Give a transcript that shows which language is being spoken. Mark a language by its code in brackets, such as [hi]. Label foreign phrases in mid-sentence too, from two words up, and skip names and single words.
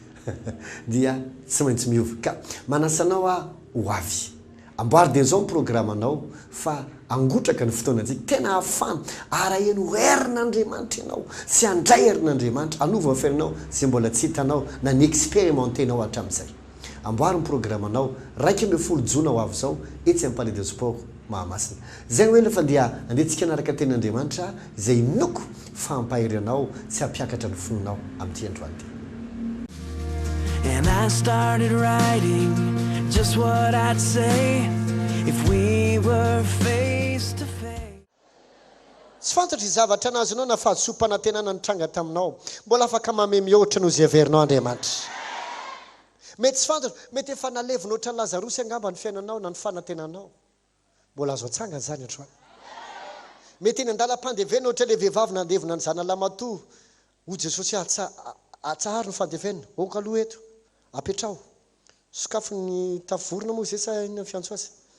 [mg] dia tsy maintsy miova ka manasanao ho avy amboary dia zao ny programanao fa angotraka ny fotoanantsika tena hafana araeno herin'Andriamanitra ianao sy andray herin'Andriamanitra anova fiainanao zay mbola tsy hitanao na ny expérimentenao hatramin'izay amboary ny programanao 1 jona ho avy zao etsy amin'ny palais des sports Mahamasina zay hoe lefa dia andetsika anaraka tenin'Andriamanitra zay inoko fampahiranao tsy hampiakatra ny fononao amin'ity androany ty [en] And I started writing just what I'd say if we were face to face. [mg] Tsy fantatry zavatra anazy anao na fahasompanantenana nitranga taminao mbola afaka mame mihoatra no zay averinao Andriamanitra mety tsy fantatry mety efa nalevina ohatran'ny Lazarosy angamba ny fiainanao na ny fanantenanao mbola azo atsangana zany androany mety eny andalam-pandevena ohatra le vehivavy nandevina ny zanalamato ho Jesosy atsahary ny fandevenina oka aloha eto apetrao sokafo ny tavorona moa zay sa ny fiantso azy